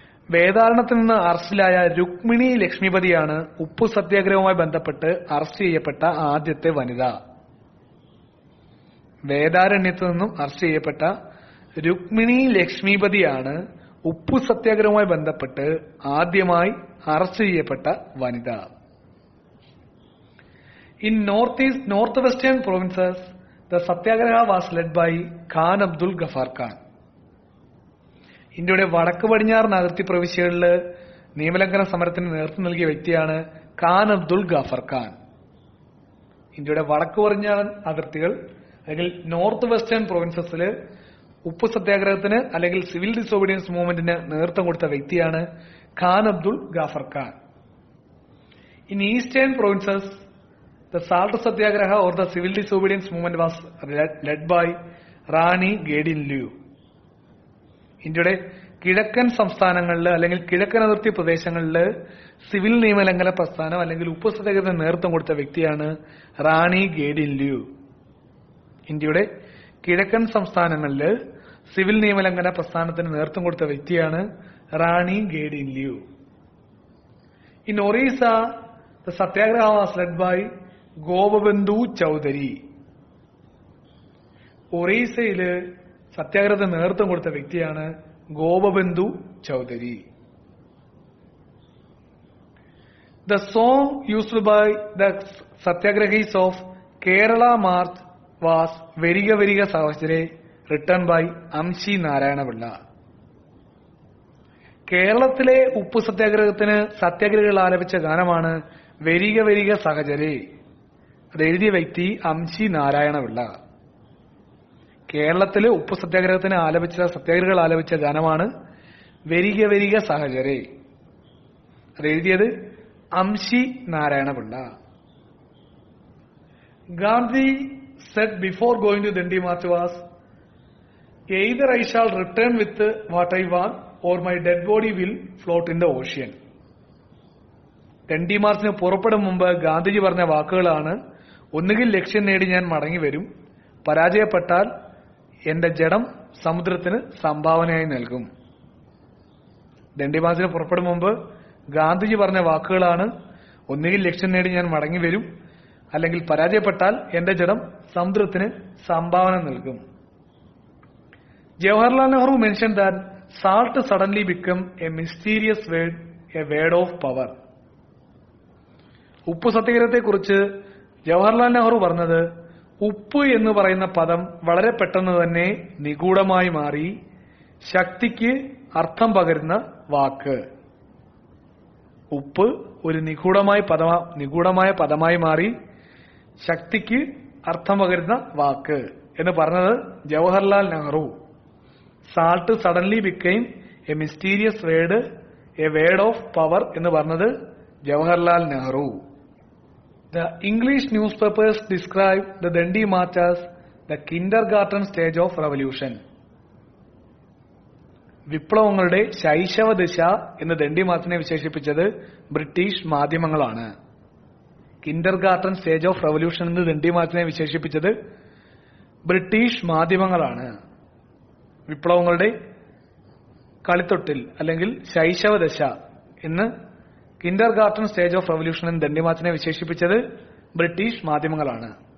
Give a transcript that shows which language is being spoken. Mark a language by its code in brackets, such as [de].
[ml] വേദാരണത്തിൽ നിന്ന് അറസ്റ്റിലായ രുക്മിണി ലക്ഷ്മിപതിയാണ് ഉപ്പു സത്യാഗ്രഹവുമായി ബന്ധപ്പെട്ട് അറസ്റ്റ് ചെയ്യപ്പെട്ട ആദ്യത്തെ വനിത. വേദാരണ്യത്തിൽ നിന്നും അറസ്റ്റ് ചെയ്യപ്പെട്ട രുക്മിണി ലക്ഷ്മിപതിയാണ് ഉപ്പു സത്യാഗ്രഹവുമായി ബന്ധപ്പെട്ട് ആദ്യമായി അറസ്റ്റ് ചെയ്യപ്പെട്ട വനിത. [en] In north western provinces, the Satyagraha was led by Khan Abdul Ghaffar Khan. [ml] ഇന്ത്യയുടെ വടക്ക് പടിഞ്ഞാറൻ അതിർത്തി പ്രവിശ്യകളിൽ നിയമലംഘന സമരത്തിന് നേതൃത്വം നൽകിയ വ്യക്തിയാണ് ഖാൻ അബ്ദുൾ ഗാഫർ ഖാൻ. ഇന്ത്യയുടെ വടക്ക് പടിഞ്ഞാറൻ അതിർത്തികൾ അല്ലെങ്കിൽ നോർത്ത് വെസ്റ്റേൺ പ്രൊവിൻസസിൽ ഉപ്പു സത്യാഗ്രഹത്തിന് അല്ലെങ്കിൽ സിവിൽ ഡിസോബീഡിയൻസ് മൂവ്മെന്റിന് നേതൃത്വം കൊടുത്ത വ്യക്തിയാണ് Khan Abdul Ghaffar Khan. [en] In eastern provinces, the Salt Satyagraha or the Civil Disobedience Movement was led by Rani Gaidinliu. [ml] ഇന്ത്യയുടെ കിഴക്കൻ സംസ്ഥാനങ്ങളിൽ അല്ലെങ്കിൽ കിഴക്കൻ അതിർത്തി പ്രദേശങ്ങളിൽ സിവിൽ നിയമലംഘന പ്രസ്ഥാനം അല്ലെങ്കിൽ ഉപ്പു സത്യാഗ്രഹത്തിന് നേതൃത്വം കൊടുത്ത വ്യക്തിയാണ് റാണി ഗേഡിൻലിയു. ഇന്ത്യയുടെ കിഴക്കൻ സംസ്ഥാനങ്ങളിൽ സിവിൽ നിയമലംഘന പ്രസ്ഥാനത്തിന് നേതൃത്വം കൊടുത്ത വ്യക്തിയാണ് റാണി ഗേഡിൻലിയു. [en] In Orissa, the Satyagraha was led by Gopabandhu Choudhury. [ml] ഒറീസയില് സത്യാഗ്രഹത്തിന് നേതൃത്വം കൊടുത്ത വ്യക്തിയാണ് ഗോപബന്ധു Chaudhary. [en] The song used by the Satyagrahis of Kerala March was Veriga Veriga Savajare, written by Amshi Narayana Pillai. [ml] കേരളത്തിലെ ഉപ്പു സത്യാഗ്രഹത്തിന് സത്യാഗ്രഹികൾ ആലപിച്ച ഗാനമാണ് വെരിക വെരിക സഹചരെ. അത് എഴുതിയ വ്യക്തി അംശി നാരായണപിള്ള. കേരളത്തിലെ ഉപ്പു സത്യാഗ്രഹത്തിന് സത്യാഗ്രഹികൾ ആലപിച്ച ഗാനമാണ് വെരിക വെരിക സഹചരെ. അത് എഴുതിയത് Amshi Narayana Pillai. [en] Gandhi said before going to Dandi March was, either I shall return with what I want or my dead body will float in the ocean. [ml] Dandi മാർച്ചിന് പുറപ്പെടും മുമ്പ് ഗാന്ധിജി പറഞ്ഞ വാക്കുകളാണ്, ഒന്നുകിൽ ലക്ഷ്യം നേടി ഞാൻ മടങ്ങി വരും, പരാജയപ്പെട്ടാൽ എന്റെ ജഡം സമുദ്രത്തിന് സംഭാവനയായി നൽകും. ദണ്ഡി മാർച്ചിന് പുറപ്പെടും മുമ്പ് ഗാന്ധിജി പറഞ്ഞ വാക്കുകളാണ്, ഒന്നുകിൽ ലക്ഷ്യം നേടി ഞാൻ മടങ്ങി വരും, അല്ലെങ്കിൽ പരാജയപ്പെട്ടാൽ എന്റെ ജഡം സമുദ്രത്തിന് സംഭാവന നൽകും. [en] Jawaharlal Nehru mentioned that salt suddenly became a mysterious word, a word of power. [ml] ഉപ്പ് സത്യാഗ്രഹത്തെക്കുറിച്ച് ജവഹർലാൽ നെഹ്റു പറഞ്ഞത്, ഉപ്പ് എന്ന് പറയുന്ന പദം വളരെ പെട്ടെന്ന് തന്നെ നിഗൂഢമായി മാറി ശക്തിക്ക് അർത്ഥം പകരുന്ന വാക്ക്. ഉപ്പ് ഒരു നിഗൂഢമായ പദമായി മാറി ശക്തിക്ക് അർത്ഥം പകരുന്ന വാക്ക് എന്ന് പറഞ്ഞത് Jawaharlal Nehru. [en] salt suddenly became a mysterious word, a word of power [ml] എന്ന് പറഞ്ഞത് [en] Jawaharlal Nehru. The English newspapers describe the Dandi March as the kindergarten stage of revolution. [ml] വിപ്ലവങ്ങളുടെ ശൈശവ ദിശ എന്ന് ദണ്ഡി മാർച്ചിനെ വിശേഷിപ്പിച്ചത് ബ്രിട്ടീഷ് മാധ്യമങ്ങളാണ്. [en] kindergarten stage of revolution [ml] എന്ന് ദണ്ഡി മാർച്ചിനെ വിശേഷിപ്പിച്ചത് ബ്രിട്ടീഷ് മാധ്യമങ്ങളാണ്. വിപ്ലവങ്ങളുടെ കളിത്തൊട്ടിൽ അല്ലെങ്കിൽ ശൈശവ ദശ എന്ന് [en] kindergarten stage of revolution [ml] എന്ന് ദണ്ഡി മാർച്ചിനെ വിശേഷിപ്പിച്ചത് ബ്രിട്ടീഷ് മാധ്യമങ്ങളാണ്.